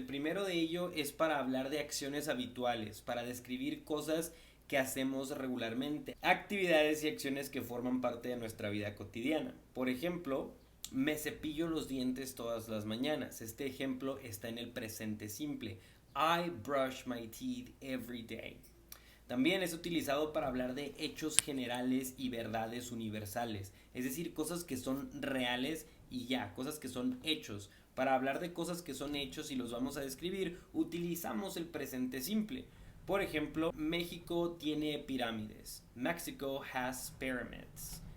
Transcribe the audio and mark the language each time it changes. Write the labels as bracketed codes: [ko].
[es] El primero de ello es para hablar de acciones habituales, para describir cosas que hacemos regularmente, actividades y acciones que forman parte de nuestra vida cotidiana. Por ejemplo, me cepillo los dientes todas las mañanas. Este ejemplo está en el presente simple. [en] I brush my teeth every day. [es] También es utilizado para hablar de hechos generales y verdades universales, es decir, cosas que son reales y ya, cosas que son hechos. Para hablar de cosas que son hechos y los vamos a describir, utilizamos el presente simple. Por ejemplo, México tiene pirámides. [en] Mexico has pyramids.